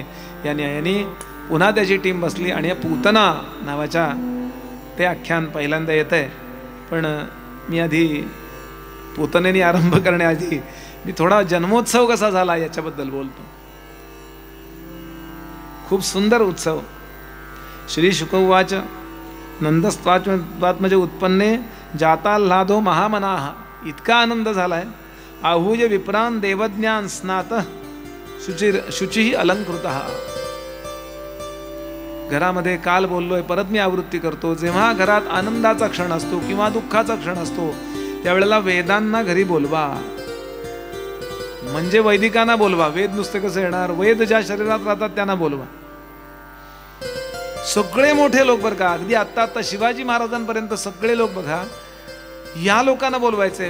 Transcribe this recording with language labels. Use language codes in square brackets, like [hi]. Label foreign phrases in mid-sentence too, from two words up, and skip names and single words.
[mr] याने पुन्हा त्याची टीम बसली आणि या पूतना नावाच्या ते आख्यान पहिल्यांदा येत आहे. पण मी आधी पूतनेने आरंभ करण्याआधी मी थोडा जन्मोत्सव कसा झाला याच्याबद्दल बोलतो. खूप सुंदर उत्सव. [sa] श्री शुक उवाच नंदस्त्वात्मजे उत्पन्ने जाताल्हादो महामनाः. [mr] इतका आनंद झालाय. [sa] आहूय विप्रान देवज्ञान स्नात शुची अलंकृतः. [mr] घरामध्ये काल बोललोय, परत मी आवृत्ती करतो. जेव्हा घरात आनंदाचा क्षण असतो किंवा दुःखाचा क्षण असतो त्यावेळेला वेदांना घरी बोलवा. म्हणजे वैदिकांना बोलवा. वेद नुसते कसं येणार? वेद ज्या शरीरात राहतात त्यांना बोलवा. सगळे मोठे लोक बरं का, अगदी आत्ता शिवाजी महाराजांपर्यंत सगळे लोक बघा, या लोकांना बोलवायचे.